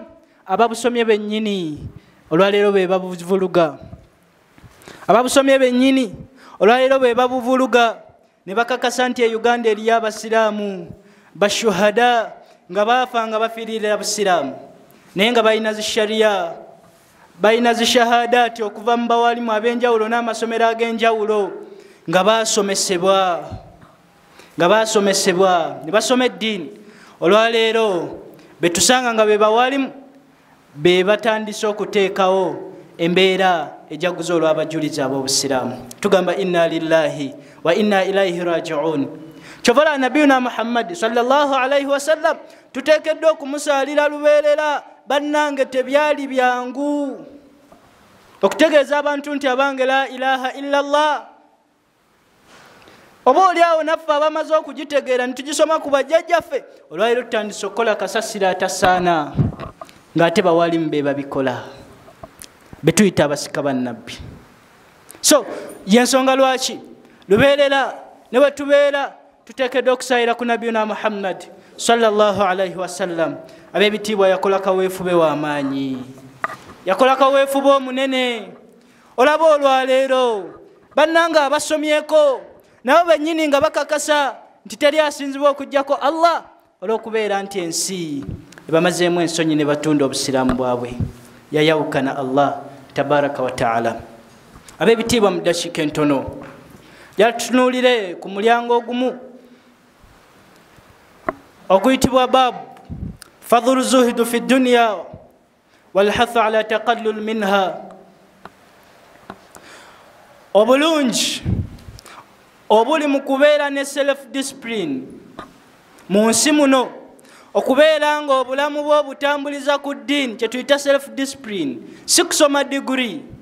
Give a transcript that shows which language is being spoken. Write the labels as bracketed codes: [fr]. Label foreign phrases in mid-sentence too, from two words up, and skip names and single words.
[lg] Ababusomye bennyini olwaleero be babuvuluga, ababusomye bennyini olwaleero be babuvuluga ne bakakasa nti e Uganda eriyo abasiraamu bashuhada nga baafa nga bafiirira busiraamu, naye nga balina zishariya, balina zishahadaati okuva mu bawalimu ab'enjawulo n'amasomero ag'enjawulo nga baasomesebwa ne basoma eddiini. Olwaleero betusanga nga be bawalimu be batandise okuteekawo embeera ejaguza olw'abajulizi ab'obusiraamu. Tugamba [ar] إنا لله وإنا إليه راجعون. [lg] Kyovala nabiyuna Muhammad [ar] صلى الله عليه وسلم [lg] tuteekeddwa okumusaalira lubeerera. Bannange tebyali byangu okutegeeza abantu nti abange [ar] لا إله إلا الله. [lg] Oba oliawo naffe abamaze okugitegeera nitugisoma ku bajjajjaffe, olwaliro tutandise okukola kasasiro atasaana ng'ate bawalimu be babikola betuyita abasika bannabbi. So yensonga lwaki lubeerera ne bwe tubeera tuteekeddwa okusayira ku nabiyuna Muhammad [ar] صلى الله عليه وسلم. [lg] Ab'ebitiibwa yakola kaweefube w'amaanyi, yakola kaweefube omunene. Olaba olwaleero bannanga abasomyeko nabo bennyini nga bakakasa nti teri asinzibwa okuggyako Allah olw'okubeera nti ensi bamazeemu ensonyi ne batunda obusiraamu bwabwe, yayawukana Allah [ar] تبارك وتعالى. [lg] Ab'ebitiibwa mu dakiika entono yatutunuulire ku mulyango ogumu oguyitibwa [ar] باب فضل الزهد في الدنيا والحث على التقلل منها. [lg] Obulungi obuli mu kubeera ne [en] self discipline [lg] mu nsi muno, okubeera nga obulamu bwo butambuliza ku ddiini, kye tuyita [en] self discipline, [lg] si kusoma degree.